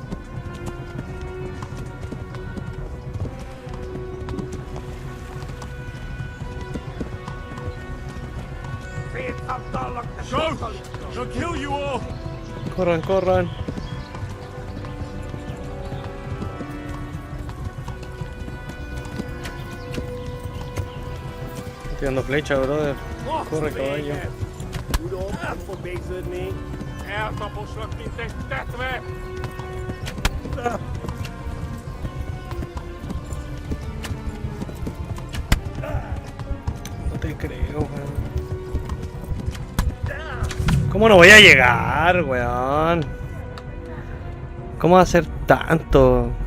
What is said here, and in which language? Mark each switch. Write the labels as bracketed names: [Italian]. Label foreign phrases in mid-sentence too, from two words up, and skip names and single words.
[English] Go! She'll kill you all! [Spanish] Corran. Estoy tirando flecha, brother. Corre, caballo. [Hungarian] Tudod, nem fog végződni. Eltaposlak, mint egy tetve! [Spanish] No te creo, weón. ¿Cómo no voy a llegar, weón? ¿Cómo va a ser tanto?